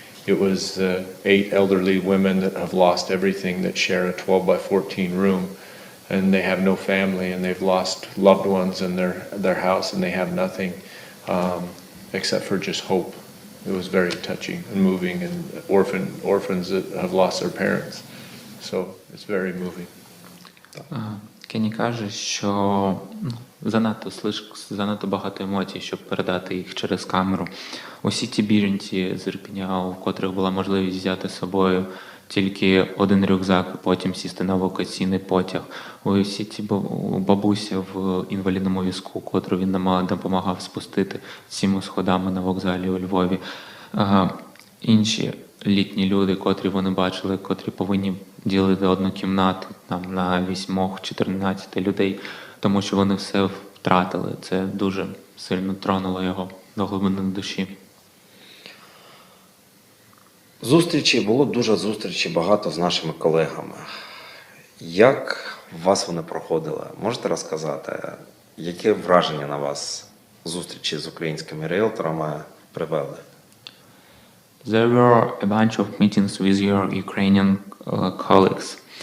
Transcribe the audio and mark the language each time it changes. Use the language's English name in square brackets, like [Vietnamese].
[English] It was 8 elderly women that have lost everything that share a 12 by 14 room, and they have no family, and they've lost loved ones in their house, and they have nothing. except for just hope. It was very touching and moving, and orphans that have lost their parents. So it's very moving. [Ukrainian] Кенні каже, що занадто багато емоцій, щоб передати їх через камеру. Усі ті біженці з Ірпеня, у котрих була можливість взяти з собою тільки один рюкзак, потім сісти на евакуаційний потяг. Усі ті бабуся в інвалідному візку, котру він допомагав спустити цими сходами на вокзалі у Львові. Інші літні люди, котрі вони бачили, котрі повинні ділити одну кімнату там, на 8-14 людей, тому що вони все втратили. Це дуже сильно тронуло його до глибини душі. Було дуже зустрічі багато з нашими колегами. Як у вас вони проходили? Можете розказати, яке враження на вас зустрічі з українськими ріелторами привели? [English] There were a bunch of meetings with your Ukrainian colleagues.